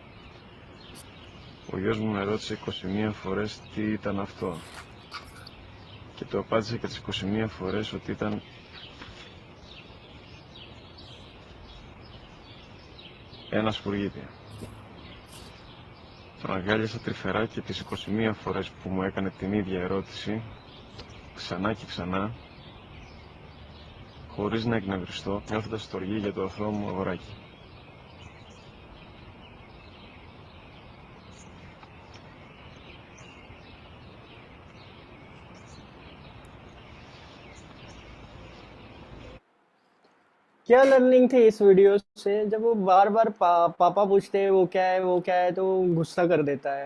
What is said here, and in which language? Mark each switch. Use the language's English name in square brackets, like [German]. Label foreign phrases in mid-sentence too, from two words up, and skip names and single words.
[Greek] Ο γιος μου με ρώτησε 21 φορές τι ήταν αυτό και το απάντησε και τις 21 φορές ότι ήταν ένα σπουργίτι. Τον αγκάλιασα τρυφερά και τις 21 φορές που μου έκανε την ίδια ερώτηση, ξανά και ξανά, χωρίς να εκνευριστώ, νιώθοντας στοργή για το αθώο μου αγοράκι. [Hindi] क्या लर्निंग थी इस वीडियो से? जब वो बार बार पापा पूछते हैं वो क्या है वो क्या है, तो वो गुस्सा कर देता है।